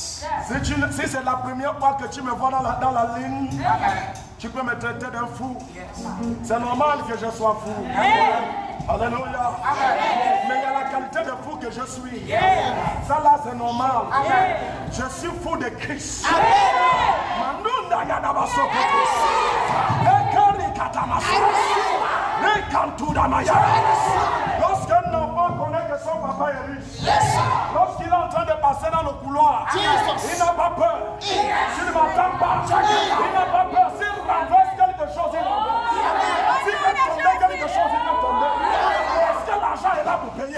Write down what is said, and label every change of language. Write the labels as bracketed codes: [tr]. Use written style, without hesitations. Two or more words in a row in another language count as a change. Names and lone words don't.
[fr] Si c'est la première fois que tu me vois dans la ligne, Amen. tu peux me traiter d'un fou. Yes. C'est normal que je sois fou. Alléluia. Mais il y a la qualité de fou que je suis. Ça là, c'est normal. Je suis fou de Christ. Manunda Yadabasoko. Lekari Katamasa. Lekantuda Maya. Lorsqu'un enfant connaît que son papa est riche, lorsqu'il est en train de passer dans le couloir, il n'a pas peur. S'il ne m'attend pas, il n'a pas peur. S'il renverse quelque chose, il renverse. S'il fait tomber quelque chose, il fait tomber. Est-ce que l'argent est là pour payer?